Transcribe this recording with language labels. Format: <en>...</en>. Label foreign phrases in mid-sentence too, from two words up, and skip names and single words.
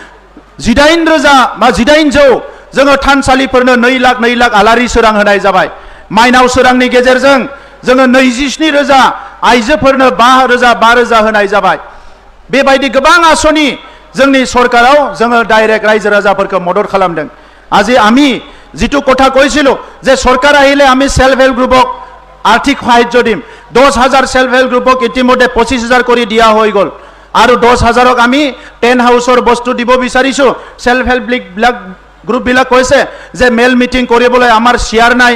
<brx>18,000 बा 18,000 जोङो थानसालिफोरनो 2 लाख आलारि सोरां होनाय जाबाय माइनाव सोरांनि गेजेरजों जोङो 27,000 आइजोफोरनो 5,000 होनाय जाबाय बेबायदि गोबां आसनि जोंनि सरकाराव जोङो डाइरेक्ट रायजो राजाफोरखौ मदद खालामदों</brx> <as>আজি আমি যেটো কথা কৈছিলো যে সরকার আহিলে আমি সেলফ হেল্প গ্রুপক আর্থিক সাহায্য দিম 10,000</as> <en>self help group</en> <as>ইতিমধ্যে 25,000 কৰি দিয়া হৈ গল আৰু 10,000ক আমি 10 হাউসৰ বস্তু দিব বিচাৰিছো</as> <en>self help group</en> <as>বিলাক কৈছে যে মেল মিটিং কৰিবলৈ আমাৰ শেয়াৰ নাই</as>